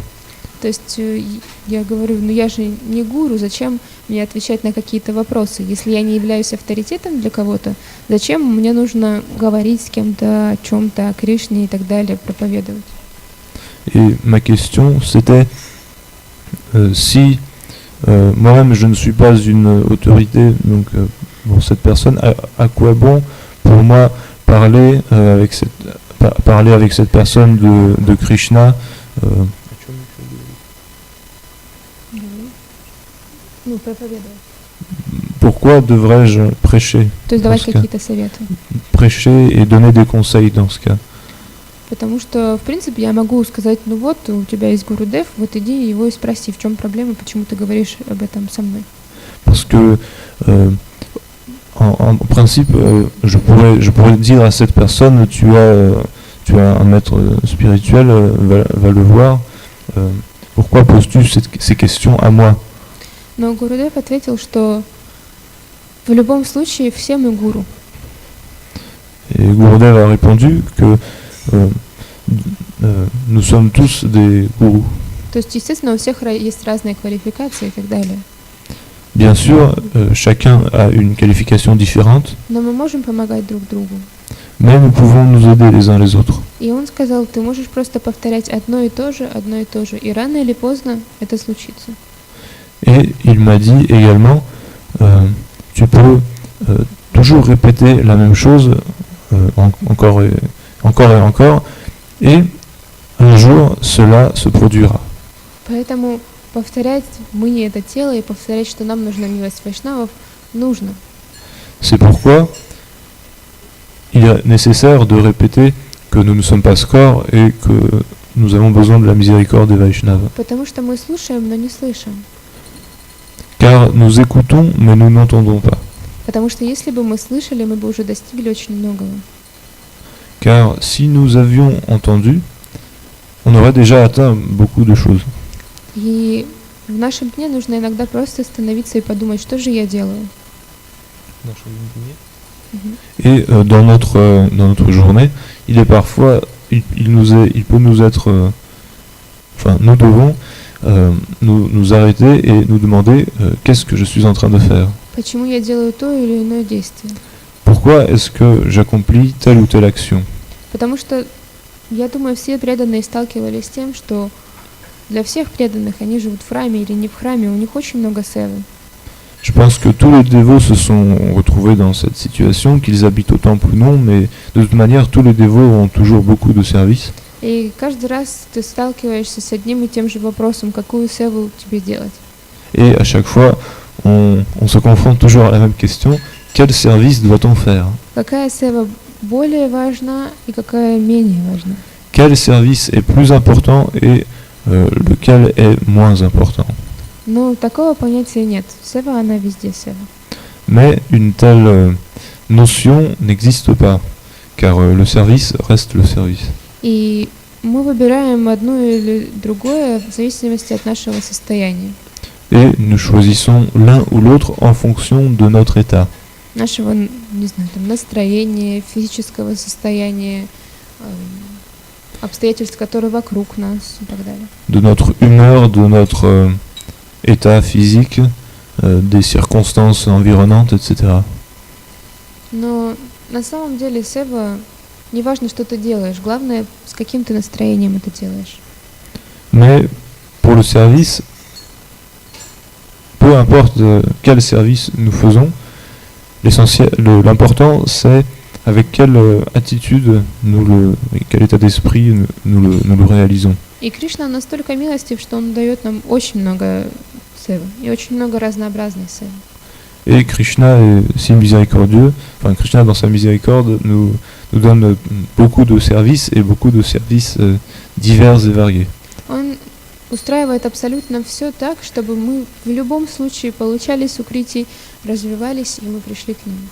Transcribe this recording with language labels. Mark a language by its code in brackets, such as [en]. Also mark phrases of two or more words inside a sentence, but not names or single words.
[ru] То есть я говорю, ну я же не гуру, зачем мне отвечать на какие-то вопросы? Если я не являюсь авторитетом для кого-то, зачем мне нужно говорить с кем-то о чем-то, о Кришне и так далее, проповедовать? [fr] Et ma question c'était si moi-même je ne suis pas une autorité donc pour cette personne, à quoi bon pour moi parler avec cette personne de Krishna Pourquoi devrais-je prêcher? [ru] То есть давать какие-то советы. [fr] Prêcher et donner des conseils dans ce cas. [ru] Потому что, в принципе, я могу сказать, ну вот, у тебя есть Гурудев, вот иди его и спроси, в чем проблема, почему ты говоришь об этом со мной. [fr] Parce que, en principe, je pourrais dire à cette personne, tu as un maître spirituel, va le voir, pourquoi poses-tu ces questions à moi? [ru] Но Гурудев ответил, что в любом случае все мы гуру. [fr] Et Gurudev a répondu que nous sommes tous des gourous. [ru] То есть, естественно, у всех есть разные квалификации и так далее. [fr] Bien sûr, chacun a une qualification différente, [ru] Но мы можем помогать друг другу. [fr] mais nous pouvons nous aider les uns les autres. [ru] И он сказал, ты можешь просто повторять одно и то же, и рано или поздно это случится. [fr] Et il m'a dit également, tu peux toujours répéter la même chose encore et encore, et un jour cela se produira. [ru] Поэтому повторять мы это тело и повторять, что нам нужна милость вайшнавов, нужно. [fr] C'est pourquoi il est nécessaire de répéter que nous ne sommes pas Skor et que nous avons besoin de la miséricorde des Vaishnavas. [ru] Потому что мы слушаем, но не слышим. [fr] Car nous écoutons, mais nous n'entendons pas. [ru] Потому что если бы мы слышали, мы бы уже достигли очень многого. [fr] Car si nous avions entendu, on aurait déjà atteint beaucoup de choses. [ru] И в нашем дне нужно иногда просто остановиться и подумать, что же я делаю. [fr] Et dans notre journée, il est parfois, il peut nous être, nous devons nous arrêter et nous demander qu'est-ce que je suis en train de faire. [ru] Почему я делаю то или иное действие? [fr] Pourquoi est-ce que j'accomplis telle ou telle action? [ru] Потому что, я думаю, все преданные сталкивались с тем, что для всех преданных, они живут в храме или не в храме, у них очень много севы. [fr] Je pense que tous les dévots se sont retrouvés dans cette situation, qu'ils habitent au temple ou non, mais de toute manière, tous les dévots ont toujours beaucoup de services. [ru] И каждый раз ты сталкиваешься с одним и тем же вопросом, какую севу тебе делать. [fr] Et à chaque fois, on se confronte toujours à la même question, quel service doit-on faire? [ru] Какая сева более важна и какая менее важна? [fr] Quel service est plus important et lequel est moins important? [ru] Ну, такого понятия нет. Сева, она везде сева. [fr] Mais une telle notion n'existe pas, car le service reste le service. [ru] И мы выбираем одно или другое в зависимости от нашего состояния. [fr] Et nous choisissons l'un ou l'autre en fonction de notre état. [ru] Нашего, не знаю, там, настроения, физического состояния, обстоятельств, которые вокруг нас и так далее. [fr] De notre humeur, de notre état physique, des circonstances environnantes, etc. [ru] Но на самом деле сева, не важно, что ты делаешь, главное, с каким ты настроением это делаешь. [fr] Mais pour le service, peu importe quel service nous faisons, l'important c'est avec quelle attitude quel état d'esprit nous le réalisons. [ru] И Кришна настолько милостив, что он дает нам очень много севы и очень много разнообразной севы. [fr] Et Krishna est si miséricordieux, Krishna dans sa miséricorde nous nous donne beaucoup de services et beaucoup de services divers et variés. [ru] Он устраивает абсолютно все так, чтобы мы в любом случае получали с укрытий, развивались, и мы пришли к нему.